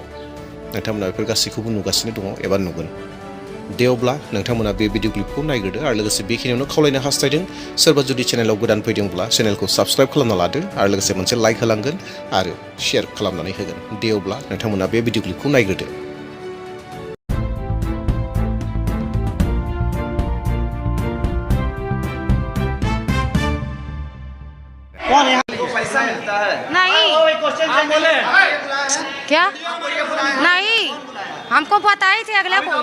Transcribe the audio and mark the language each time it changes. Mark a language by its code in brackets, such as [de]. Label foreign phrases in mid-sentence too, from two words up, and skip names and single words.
[brx] नोंथांमोना बेफोर गासैखौबो नुगासिनो दङ एबा नुगोन। दे अब्ला नोंथांमोना बे भिडिअ क्लिपखौ नायग्रोदो आरो लोगोसे बेखिनियावनो खावलायनो हास्थायदों, सोरबा जुदि चेनेलाव गोदान फैदोंब्ला चेनेलखौ साबस्क्राइब खालामना लादो आरो लोगोसे मोनसे लाइक होलांगोन आरो शेयार खालामनानै होगोन। दे अब्ला नोंथांमोना बे भिडिअ क्लिपखौ नायग्रोदो। [hi] कौन यहाँ को पैसा मिलता है? नहीं। बोले क्या? नहीं, हमको पता ही थे अगले को।